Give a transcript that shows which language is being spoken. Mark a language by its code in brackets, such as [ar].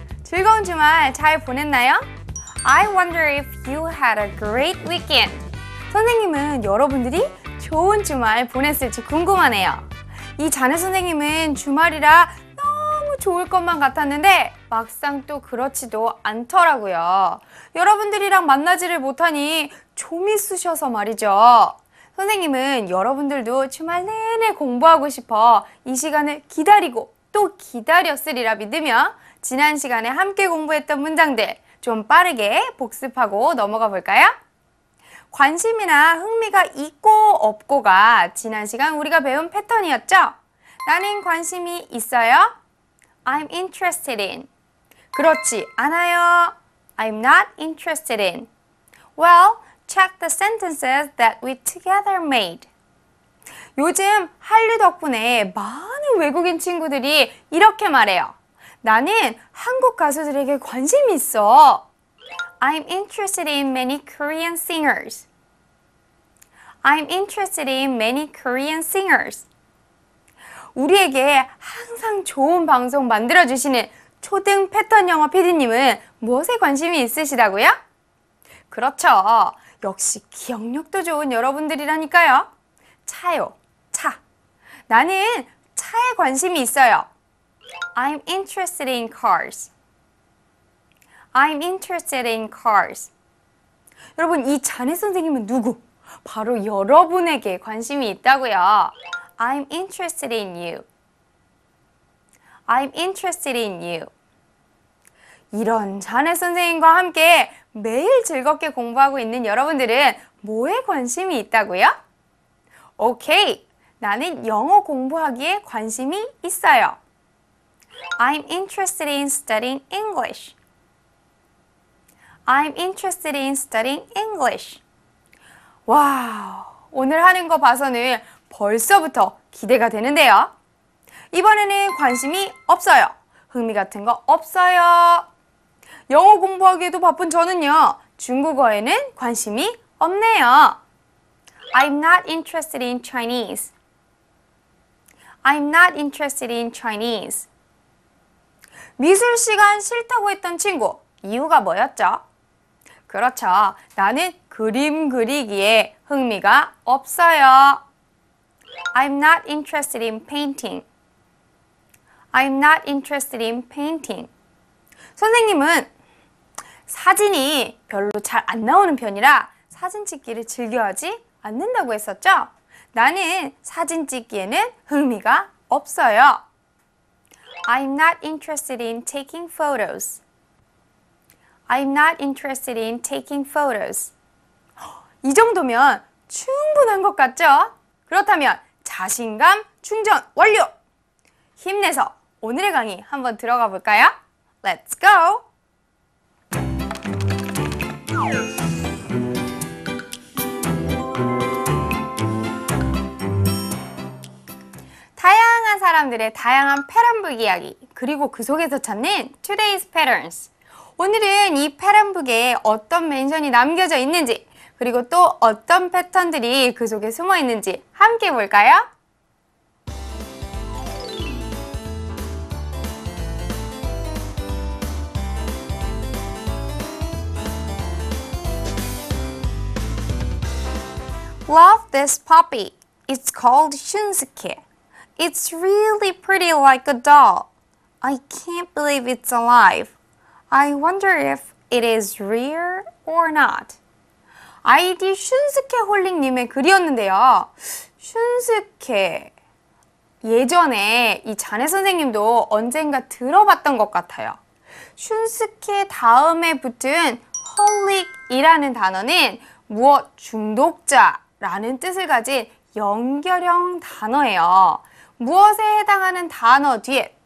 [ko] 즐거운 주말 잘 보냈나요? [en] I wonder if you had a great weekend. [ko] 선생님은 여러분들이 좋은 주말 보냈을지 궁금하네요. 이 자네 선생님은 주말이라 너무 좋을 것만 같았는데 막상 또 그렇지도 않더라고요. 여러분들이랑 만나지를 못하니 좀이 쑤셔서 말이죠. 선생님은 여러분들도 주말 내내 공부하고 싶어 이 시간을 기다리고 또 기다렸으리라 믿으며 지난 시간에 함께 공부했던 문장들 좀 빠르게 복습하고 넘어가 볼까요? 관심이나 흥미가 있고 없고가 지난 시간 우리가 배운 패턴이었죠? 나는 관심이 있어요. [en] I'm interested in. [ko] 그렇지 않아요. [en] I'm not interested in. Well, check the sentences that we together made. [ko] 요즘 한류 덕분에 많은 외국인 친구들이 이렇게 말해요. 나는 한국 가수들에게 관심이 있어. [en] I'm interested in many Korean singers. I'm interested in many Korean singers. [ko] 우리에게 항상 좋은 방송 만들어주시는 초등 패턴 영어 PD님은 무엇에 관심이 있으시다고요? 그렇죠. 역시 기억력도 좋은 여러분들이라니까요. 차요. 차. 나는 차에 관심이 있어요. [en] I'm interested in cars. I'm interested in cars. [ko] 여러분, 이 자네 선생님은 누구? 바로 여러분에게 관심이 있다고요. [en] I'm interested in you. I'm interested in you. [ko] 이런 자네 선생님과 함께 매일 즐겁게 공부하고 있는 여러분들은 뭐에 관심이 있다고요? 오케이. 나는 영어 공부하기에 관심이 있어요. [en] I'm interested in studying English. I'm interested in studying English. [ko] 와우, 오늘 하는 거 봐서는 벌써부터 기대가 되는데요. 이번에는 관심이 없어요. 흥미 같은 거 없어요. 영어 공부하기에도 바쁜 저는요. 중국어에는 관심이 없네요. [en] I'm not interested in Chinese. I'm not interested in Chinese. [ko] 미술 시간 싫다고 했던 친구, 이유가 뭐였죠? 그렇죠. 나는 그림 그리기에 흥미가 없어요. [en] I'm not interested in painting. I'm not interested in painting. [ko] 선생님은 사진이 별로 잘 안 나오는 편이라 사진 찍기를 즐겨하지 않는다고 했었죠? 나는 사진 찍기에는 흥미가 없어요. [en] I'm not interested in taking photos. I'm not interested in taking photos. [ko] 이 정도면 충분한 것 같죠? 그렇다면 자신감 충전 완료! 힘내서 오늘의 강의 한번 들어가 볼까요? [en] Let's go! [ko] 다양한 사람들의 다양한 패턴북 이야기, 그리고 그 속에서 찾는 [en] Today's Patterns. [ko] 오늘은 이 패턴북에 어떤 멘션이 남겨져 있는지, 그리고 또 어떤 패턴들이 그 속에 숨어 있는지 함께 볼까요? [en] Love this puppy. It's called Shunsuke. It's really pretty like a doll. I can't believe it's alive. I wonder if it is real or not. [ko] 아이디 슌스케 홀링님의 글이었는데요. 슌스케. 예전에 이 자네 선생님도 언젠가 들어봤던 것 같아요. 슌스케 다음에 붙은 홀릭이라는 단어는 무엇 중독자라는 뜻을 가진 연결형 단어예요. 무엇에 해당하는 단어 뒤에